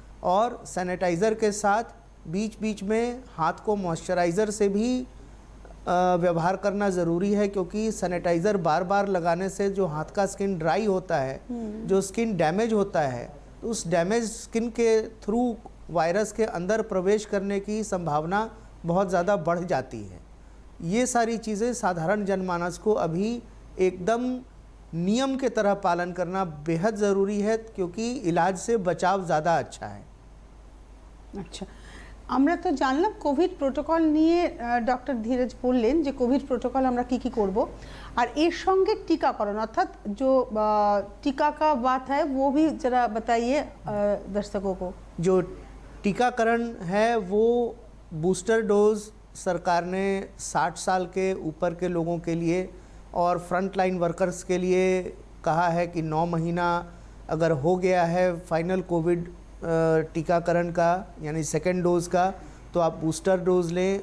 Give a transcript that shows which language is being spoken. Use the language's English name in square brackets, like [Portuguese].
[Hindi] और सैनिटाइज़र के साथ बीच बीच में हाथ को मॉइस्चराइज़र से भी व्यवहार करना ज़रूरी है, क्योंकि सैनिटाइज़र बार बार लगाने से जो हाथ का स्किन ड्राई होता है, जो स्किन डैमेज होता है, तो उस डैमेज स्किन के थ्रू वायरस के अंदर प्रवेश करने की संभावना बहुत ज़्यादा बढ़ जाती है। ये सारी चीज़ें साधारण जनमानस को अभी एकदम नियम के तरह पालन करना बेहद ज़रूरी है, क्योंकि इलाज से बचाव ज़्यादा अच्छा है। अच्छा, [Bangla] আমরা তো জানলাম কোভিড প্রোটোকল নিয়ে, ডক্টর ধীরজ বললেন যে কোভিড প্রোটোকল আমরা কি করব, আর এর সঙ্গে [Hindi] टीकाकरण अर्थात जो टीका का बात है वो भी जरा बताइए दर्शकों को। जो टीकाकरण है वो बूस्टर डोज सरकार ने 60 साल के ऊपर के लोगों के लिए और फ्रंट लाइन वर्कर्स के लिए कहा है कि 9 महीना अगर हो गया है फाइनल कोविड टीकाकरण का यानी सेकेंड डोज़ का, तो आप बूस्टर डोज़ लें।